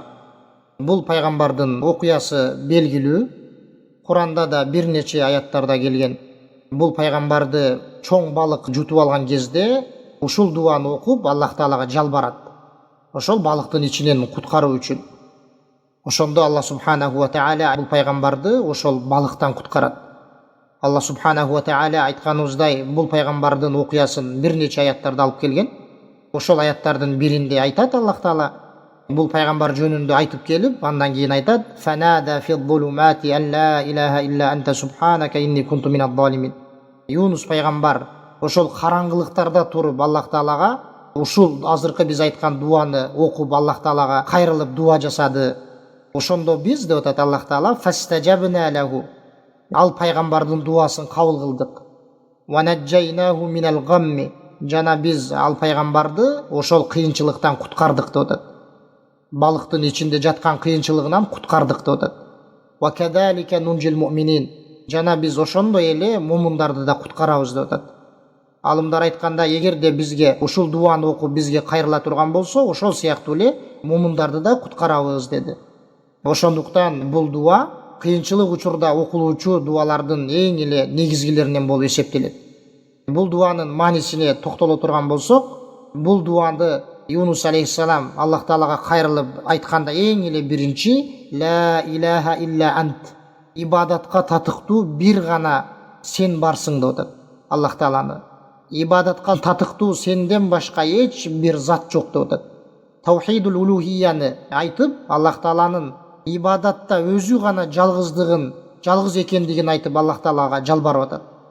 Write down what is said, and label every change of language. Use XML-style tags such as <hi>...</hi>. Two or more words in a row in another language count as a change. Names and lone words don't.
<ky>Бул пайгамбардын окуясы белгилүү. Куранда да бир нече аяттарда келген. Бул пайгамбарды чоң балык жутуп алган кезде ушул дуаны окуп Аллах Таалага жалбарат. Ошол балыктын ичинен куткаруу үчүн. Ошондо Аллах</ky> <ar>سبحانه وتعالى</ar> <ky>бул пайгамбарды ошол балыктан куткарат. Аллах</ky> <ar>سبحانه وتعالى</ar> <ky>айтканыбыздай бул пайгамбардын окуясын бир нече аяттарда алып келген. Ошол аяттардын биринде айтат Аллах Таала бул пайгамбар жөнүндө айтып келип, андан кийин айтат:</ky> <ar>"فنادى في الظلمات أن لا إله إلا أنت سبحانك إني كنت من الظالمين."</ar> <ky>Юнус пайгамбар ошол караңгылыктарда туруп Аллах Таалага ушул азыркы биз айткан дуаны окуп Аллах Таалага кайрылып дуа жасады. Ошондо биз деп атат Аллах Таала</ky> <ar>فاستجبنا له,</ar> <ky>ал пайгамбардын дуасын кабыл кылдык.</ky> <ar>ونجيناه من الغم,</ar> <ky>жана биз ал пайгамбарды ошол кыйынчылыктан куткардык деп атат. Балыктын ичинде жаткан кыйынчылыгынан куткардык деп атат.</ky> <ar>وكذلك ننجي المؤمنين,</ar> <ky>жана биз ошондой эле мумундарды да куткарабыз деп атат. Алымдар айтканда, эгерде бизге ушул дуаны окуп бизге кайрыла турган болсо, ошол сыяктуу эле мумундарды да куткарабыз деди. Ошондуктан бул дуа кыйынчылык учурда окулуучу дуалардын эң эле негизгилеринен болуп эсептелет. Бул дуанын маанисине токтоло турган болсок, бул дуанды Юнус алейхиссалам Аллах Таалага кайрылып айтканда эң эле биринчи</ky> <ar>لا إله إلا أنت,</ar> <ky>ибадатка татыктуу бир гана сен барсың деп атат. Аллах Тааланы ибадатка татыктуу сенден башка эч бир зат жок деп атат. Таухидул улухияны айтып, Аллах Тааланын ибадатта өзү гана жалгыздыгын, жалгыз экендигин айтып Аллах Таалага жалбарып атат.</ky>